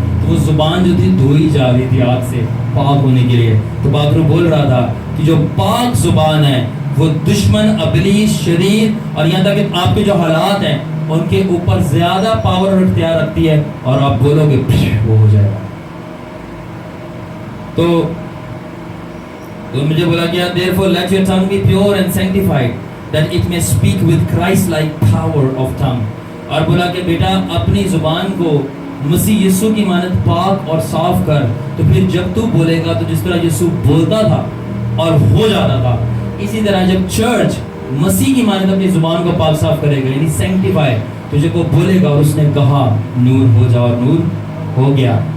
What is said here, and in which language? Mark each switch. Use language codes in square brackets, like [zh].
[ur] تو وہ زبان جو تھی دھوئی جا رہی تھی آگ سے پاک ہونے کے لیے. تو پاک روح بول رہا تھا کہ جو پاک زبان ہے وہ دشمن، ابلیس، شریر اور یہاں تک کہ آپ کے جو حالات ہیں ان کے اوپر زیادہ پاور اور اختیار رکھتی ہے، اور آپ بولو گے وہ ہو جائے گا. تو مجھے بولا گیا [en] therefore let your tongue be pure and sanctified that it may speak with Christ like power of tongue. [ur] اور بولا کہ بیٹا اپنی زبان کو مسیح یسوع کی مانند پاک اور صاف کر، تو پھر جب تو بولے گا تو جس طرح یسوع بولتا تھا اور ہو جاتا تھا، اسی طرح جب چرچ مسیح کی مانند اپنی زبان کو پاک صاف کرے گا، یعنی سینکٹیفائی، تو جب وہ بولے گا اور اس نے کہا نور ہو جا، اور نور ہو گیا.